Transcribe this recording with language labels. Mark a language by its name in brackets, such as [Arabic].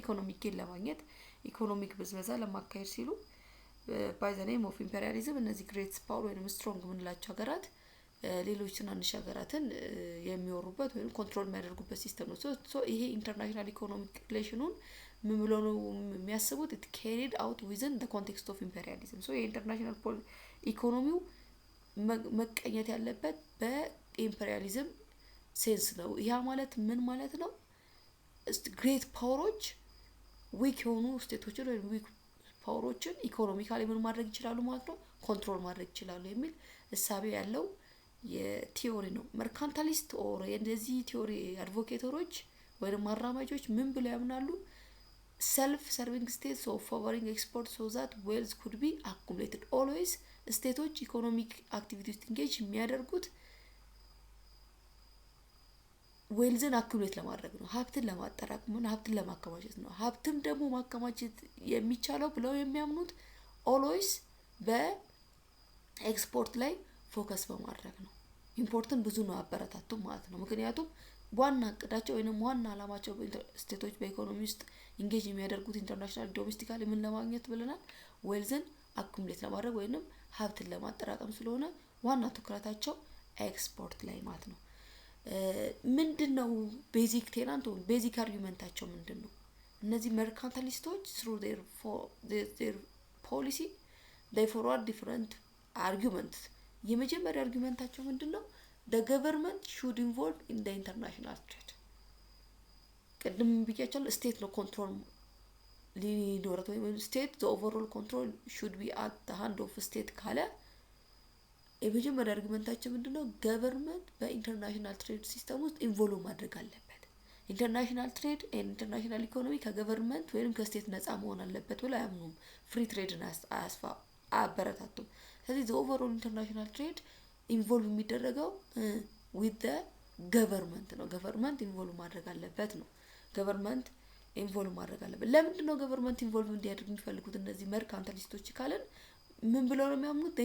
[Amharic] ኢኮኖሚክ ጌን ለማግኘት ኢኮኖሚክ ብዝበዛ ለማካሄድ ሲሉ ባይ ዘ ኔም ኦፍ ኢምፔሪያሊዝም እነዚህ ግሬት ፓወር ወይንም ስትሮንግ ምንላቸው ሀገራት ሌሎች ትናንሽ ሀገራትን የሚወሩበት ወይም ኮንትሮል የሚያደርጉበት ሲስተም ነው። ሶ ይሄ ኢንተርናሽናል ኢኮኖሚክ ሪሌሽኑን ምን ብሎ ነው የሚያስቡት? [English] it carried out within the context of imperialism. [Amharic] so የኢንተርናሽናል ኢኮኖሚው መቀኘት ያለበት በኢምፔሪያሊዝም ሴንስ ነው። ያ ማለት ምን ማለት ነው? ግሬት ፓወሮች ዊክ የሆኑ ስቴቶችን ወይም ዊክ ፓወሮችን ኢኮኖሚካሊ ምን ማድረግ ይችላሉ ማለት ነው? ኮንትሮል ማድረግ ይችላሉ የሚል እሳቤ ያለው የቲዮሪ ነው። መርካንታሊስት ኦር የዚህ ቲዮሪ አድቮኬተሮች ወይም አራማጆች ምን ብለው ያምናሉ? [English] self serving states of favoring export so that wealth could be accumulated. [Amharic] always ስቴቶች ኢኮኖሚክ አክቲቪቲስ ኢንጌጅ የሚያደርጉት ዌልዝን አኩሙሌት ለማድረግ ነው። ሀብትን ለማጠራቀም ነው። ሀብትን ለማከማቸት ነው። ሀብትም ደግሞ ማከማቸት የሚቻለው ብለው የሚያምኑት always በኤክስፖርት ላይ ፎከስ በማድረግ ነው። ኢምፖርትን ብዙ ነው አበረታቱ ማለት ነው። ምክንያቱም ዋና እቅዳቸው ወይንም ዋና አላማቸው ስቴቶች በኢኮኖሚ ውስጥ ኢንጌጅ የሚያደርጉት ኢንተርናሽናል ዶሜስቲካሊ ምን ለማግኘት ብለናል? ዌልዝን አኩሙሌት ለማድረግ ወይንም ሀብትን ለማጠራቀም ስለሆነ ዋና ትኩረታቸው ኤክስፖርት ላይ ማለት ነው። ምንድነው ቤዚክ ቴናንት ወይ ቤዚክ አርጊመንታቸው ምንድነው? እነዚህ መርካንታሊስቶች [English] through their policy they forward different arguments. [Amharic] የመጀመሪያ አርጊመንታቸው ምንድነው? [English] the government should involve in the international trade. [Amharic] ቅድም ብያቻለሁ ስቴት ነው ኮንትሮል ሊኖረት ወይም ስቴት [English] the overall control should be at the hand of state [Amharic] ካለ የመጀመሪያ አርጊመንታቸው ምንድነው? ገቨርንመንት በኢንተርናሽናል ትሬድ ሲስተም ውስጥ ኢንቮልቭ ማድረግ አለበት። ኢንተርናሽናል ትሬድ ኤንድ ኢንተርናሽናል ኢኮኖሚ ከገቨርንመንት ወይም ከስቴት ነፃ መሆን አለበት ብለው አያምኑም። ፍሪ ትሬድን አያበረታቱም። ስለዚህ [English] the overall international trade [Amharic] ኢንቮልቭ የሚደረገው [English] with the government [Amharic] ነው። ገቨርንመንት ኢንቮልቭ ማድረግ አለበት ነው። ገቨርንመንት ኢንቮልቭ ማድረግ አለበት። ለምንድን ነው ገቨርንመንት ኢንቮልቭ እንዲያደርግ የሚፈልጉት እነዚህ መርካንታሊስቶች ካለን ምን ብለው ነው የሚያምኑት?